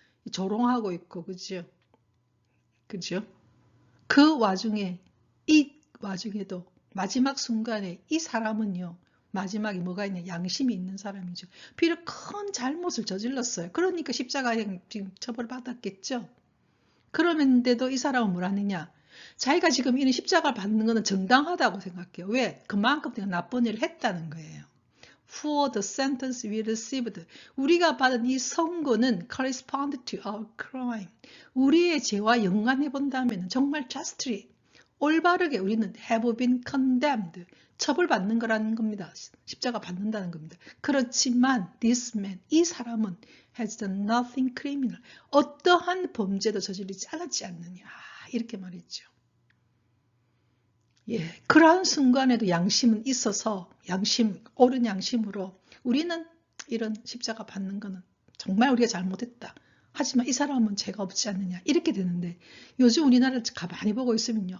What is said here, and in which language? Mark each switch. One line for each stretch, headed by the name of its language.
Korean: 조롱하고 있고, 그죠? 그죠? 그 와중에, 이 와중에도 마지막 순간에 이 사람은요, 마지막에 뭐가 있냐? 양심이 있는 사람이죠. 비록 큰 잘못을 저질렀어요. 그러니까 십자가에 지금 처벌받았겠죠. 그러는데도 이 사람은 뭘 하느냐? 자기가 지금 이런 십자가를 받는 것은 정당하다고 생각해요. 왜? 그만큼 내가 나쁜 일을 했다는 거예요.
English: For the sentence we received.
Korean: 우리가 받은 이 선고는
English: correspond to our crime.
Korean: 우리의 죄와 연관해 본다면 정말
English: justly,
Korean: 올바르게 우리는
English: have been condemned.
Korean: 처벌받는 거라는 겁니다. 십자가 받는다는 겁니다. 그렇지만
English: this man,
Korean: 이 사람은
English: has done nothing criminal.
Korean: 어떠한 범죄도 저지르지 않았지 않느냐. 이렇게 말했죠. 예, 그러한 순간에도 양심은 있어서 옳은 양심으로 우리는 이런 십자가 받는 거는 정말 우리가 잘못했다. 하지만 이 사람은 죄가 없지 않느냐. 이렇게 되는데 요즘 우리나라를 가만히 보고 있으면요.